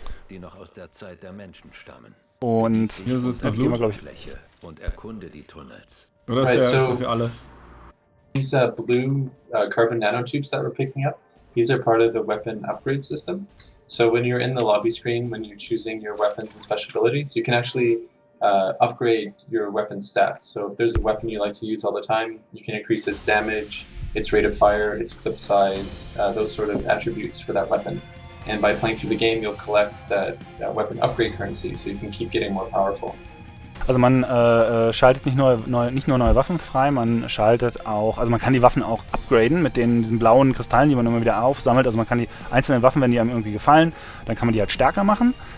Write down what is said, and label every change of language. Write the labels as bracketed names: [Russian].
[German] Die noch aus der Zeit der Menschen stammen. Und hier ist noch Blut. Fläche und erkunde die Tunnels. Oder ist der so für alle? [English] These blue carbon nanotubes that we're picking up, these are part of the weapon upgrade system. So when you're in the lobby screen, when you're choosing your weapons and special abilities, you can actually upgrade your weapon stats. So if there's a weapon you like to use all the time, you can increase its damage, its rate of fire, its clip size, those sort of attributes for that weapon. And by playing through the game, you'll collect that weapon upgrade currency, so you can keep getting more powerful. [German] Also man schaltet nicht nur neue Waffen frei, man schaltet auch, also man kann die Waffen auch upgraden mit diesen blauen Kristallen, die man immer wieder aufsammelt. Also man kann die einzelnen Waffen, wenn die einem irgendwie gefallen, dann kann man die halt stärker machen.